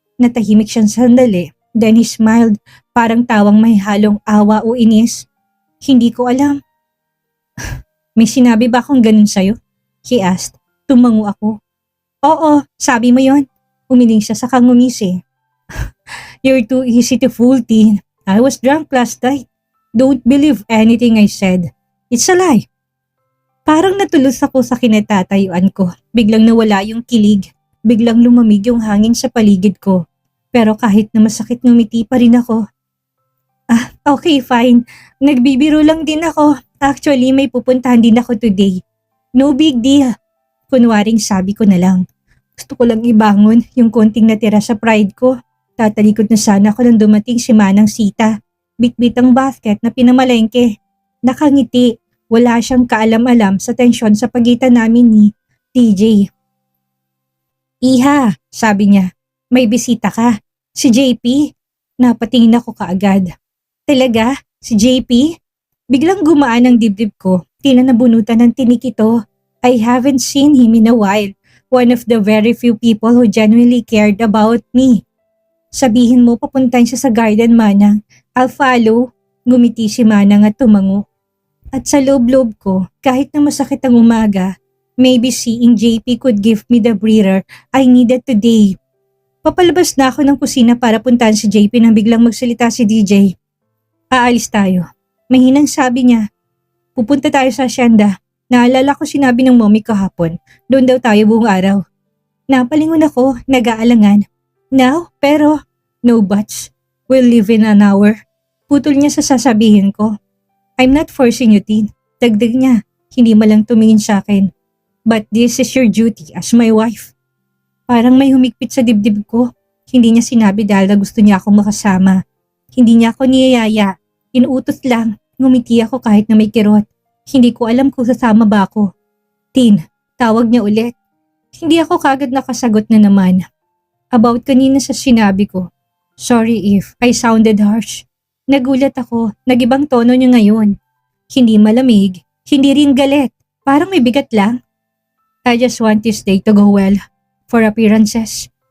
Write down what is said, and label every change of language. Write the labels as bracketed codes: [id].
[tl] Natahimik siyang sandali. [en] Then he smiled, [tl] parang tawang may halong awa o inis. Hindi ko alam. May sinabi ba akong ganun sa'yo? [en] He asked. [tl] Tumango ako. Oo, sabi mo yon. Umiling siya sa ngumisi. [en] You're too easy to fool, teen. I was drunk last night. Don't believe anything I said. It's a lie. [tl] Parang natulos ako sa kinatatayuan ko. Biglang nawala yung kilig. Biglang lumamig yung hangin sa paligid ko. Pero kahit na masakit ngumiti pa rin ako. [en] Okay fine. [tl] Nagbibiro lang din ako. Actually may pupuntahan din ako today. [en] No big deal. [tl] Kunwaring sabi ko na lang. Gusto ko lang ibangon yung konting natira sa pride ko. Tatalikod na sana ako nang dumating si Manang Sita. Bitbit ang basket na pinamalengke. Nakangiti. Wala siyang kaalam-alam sa tensyon sa pagitan namin ni TJ. Iha, sabi niya, may bisita ka. Si JP? Napatingin ako kaagad. Talaga? Si JP? Biglang gumaan ang dibdib ko. Tila nabunutan ng tinik ito. [en] I haven't seen him in a while. One of the very few people who genuinely cared about me. [tl] Sabihin mo papuntahin siya sa garden, Manang. [en] I'll follow. [tl] Ngumiti si Manang at tumango. At sa loob-loob ko, kahit na masakit ang umaga, [en] maybe seeing JP could give me the breather I needed today. [tl] Papalabas na ako ng kusina para puntahan si JP nang biglang magsalita si DJ. Aalis tayo. Mahinang sabi niya. Pupunta tayo sa asyenda. Naalala ko sinabi ng mommy kahapon. Doon daw tayo buong araw. Napalingon ako, nag-aalangan. [en] Now? Pero? No buts. We'll leave in an hour. [tl] Putol niya sa sasabihin ko. [en] I'm not forcing you, [tl] Tin. Dagdag niya, hindi malang tumingin sa akin. [en] But this is your duty as my wife. [tl] Parang may humigpit sa dibdib ko. Hindi niya sinabi dahil na gusto niya akong makasama. Hindi niya ako niyayaya. Inuutos lang. Ngumiti ako kahit na may kirot. Hindi ko alam kung sasama ba ako. Tin, tawag niya ulit. Hindi ako kagad nakasagot na naman. [en] About [tl] kanina sa sinabi ko. [en] Sorry if I sounded harsh. [tl] Nagulat ako, nagibang tono niya ngayon. Hindi malamig, hindi rin galit, parang may bigat lang. [en] I just want this day to go well, for appearances.